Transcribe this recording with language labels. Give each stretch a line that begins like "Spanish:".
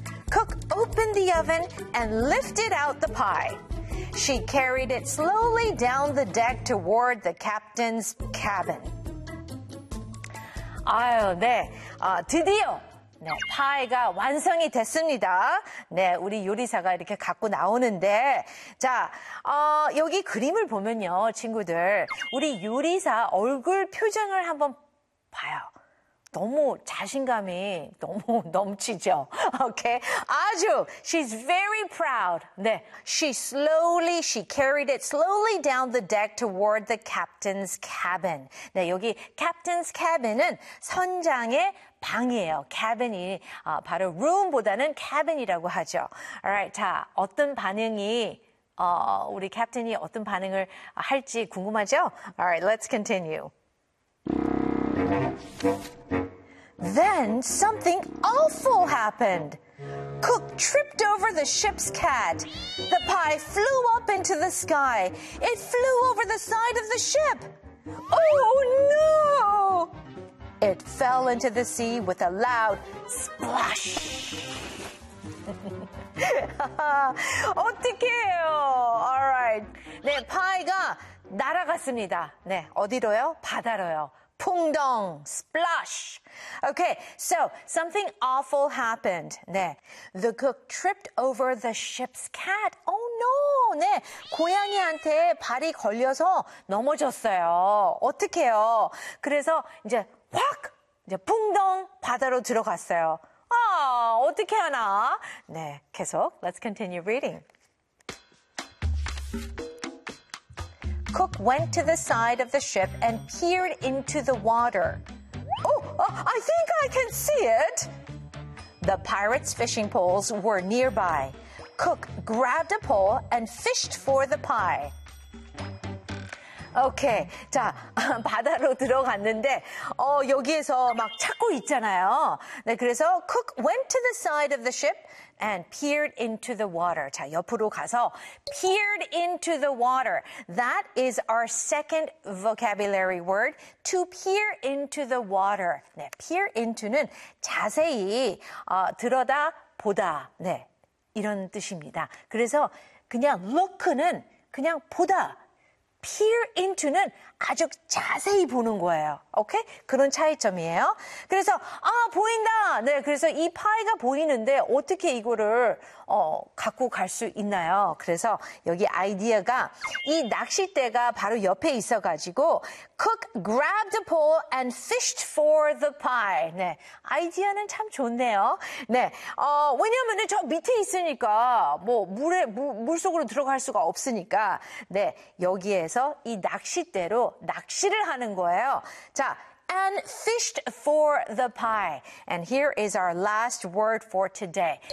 English: Cook opened the oven and lifted out the pie. She carried it slowly down the deck toward the captain's cabin.
Korean: 아유, 네. 드디어 네, 파이가 완성이 됐습니다. 네, 우리 요리사가 이렇게 갖고 나오는데 자, 여기 그림을 보면요, 친구들. 우리 요리사 얼굴 표정을 한번 봐요. 너무 자신감이 너무 넘치죠. 오케이. Okay. 아주
English: she's very proud.
Korean: 네.
English: She carried it slowly down the deck toward the captain's cabin.
Korean: 네, 여기 captain's cabin은 선장의 방이에요. cabin이 바로 room보다는 cabin이라고 하죠. All right. 자, 어떤 반응이 우리 캡틴이 어떤 반응을 할지 궁금하죠?
English: All right. Let's continue. Then something awful happened. Cook tripped over the ship's cat. The pie flew up into the sky. It flew over the side of the ship. Oh no! It fell into the sea with a loud splash.
Korean: 어떡해요? All right. 네, 파이가 날아갔습니다. 네, 어디로요? 바다로요. 풍덩,
English: splash. Okay, so something awful happened. 네, the cook tripped over the ship's cat. Oh no!
Korean: 네, 고양이한테 발이 걸려서 넘어졌어요. 어떡해요? 그래서 이제 확 이제 풍덩 바다로 들어갔어요. 아, 어떻게 하나? 네, 계속
English: let's continue reading. Cook went to the side of the ship and peered into the water. Oh, I think I can see it. The pirate's fishing poles were nearby. Cook grabbed a pole and fished for the pie.
Korean: Okay, 자, 바다로 들어갔는데 여기에서 막 찾고 있잖아요. 네, 그래서
English: Cook went to the side of the ship and peered into the water.
Korean: 자, 옆으로 가서
English: peered into the water. That is our second vocabulary word, to peer into the water.
Korean: 네, peer into는 자세히 들여다 보다. 네, 이런 뜻입니다. 그래서 그냥 look는 그냥 보다. peer into는 아주 자세히 보는 거예요. 오케이? 그런 차이점이에요. 그래서 아, 보인다. 네, 그래서 이 파이가 보이는데 어떻게 이거를 갖고 갈 수 있나요? 그래서 여기 아이디어가 이 낚싯대가 바로 옆에 있어 가지고
English: cook grabbed a pole and fished for the pie.
Korean: 네. 아이디어는 참 좋네요. 네. 왜냐면은 저 밑에 있으니까 뭐 물속으로 들어갈 수가 없으니까 네. 여기에 그래서 이 낚싯대로 낚시를 하는 거예요.
English: 자, and fished for the pie. And here is our last word for today.